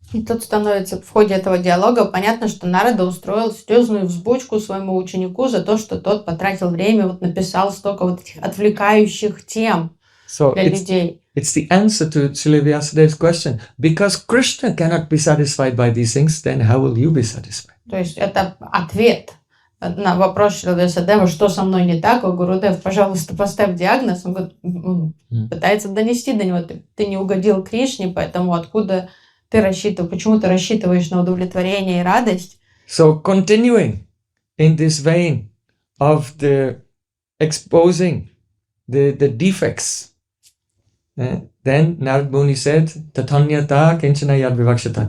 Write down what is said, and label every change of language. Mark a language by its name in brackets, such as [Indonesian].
[Russian] И тут становится в ходе этого диалога понятно, что Нарада устроил серьезную взбучку своему ученику за то, что тот потратил время, вот написал столько вот этих отвлекающих тем для людей. [English] It's the answer to Srila Vyāsa-dev's question. Because Krishna cannot be satisfied by these things, then how will you be satisfied? [Russian] То есть это ответ на вопрос Шрила Vyāsa-дева, что со мной не так, о Гурудев, пожалуйста, поставь диагноз. Он пытается донести до него, ты не угодил Кришне, поэтому откуда ты рассчитываешь, почему ты рассчитываешь на удовлетворение и радость? [English] So continuing in this vein of the exposing the defects, then Narad Muni said, [Sanskrit] Tatanyata kinchana yad vivakshata.